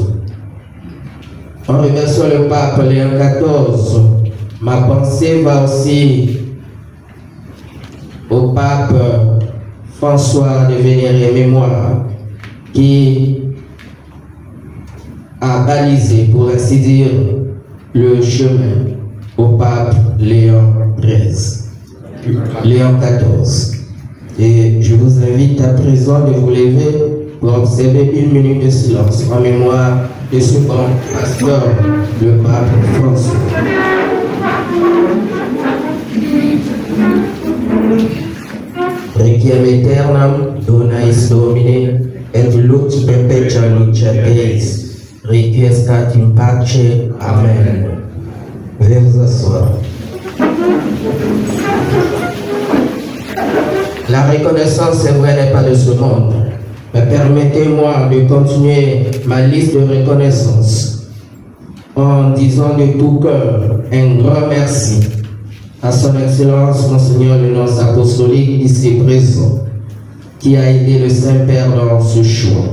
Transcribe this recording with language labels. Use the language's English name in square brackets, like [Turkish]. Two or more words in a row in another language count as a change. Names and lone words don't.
[French] En remerciant le pape Léon XIV, ma pensée va aussi au pape François de Vénéré Mémoire, qui a balisé, pour ainsi dire, le chemin au pape Léon XIV. Et je vous invite à présent de vous lever pour observer 1 minute de silence en mémoire de ce grand pasteur, le pape François. [Latin] Requiem aeternam dona is Domine, et lux perpetua luce Deis, requiescat in pace. [French] Amen. Veuillez vous asseoir. La reconnaissance, c'est vrai, n'est pas de ce monde. Mais permettez-moi de continuer ma liste de reconnaissance en disant de tout cœur un grand merci à son Excellence Monseigneur le nonce apostolique ici présent, qui a aidé le Saint-Père dans ce choix.